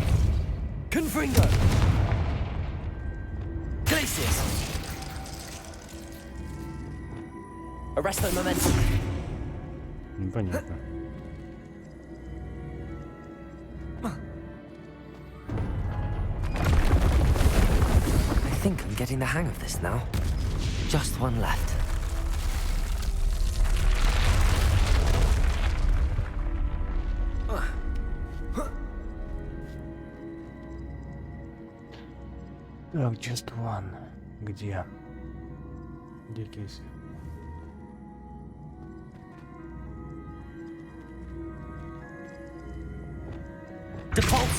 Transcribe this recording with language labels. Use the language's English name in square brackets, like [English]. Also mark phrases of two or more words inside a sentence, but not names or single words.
[English] Confringo! Glacius! Arresto momentum! [Russian] Непонятно. [English] I think I'm getting the hang of this now. Just one left. Так, just one. [Russian] Где? Где кейс? [English] Depulso!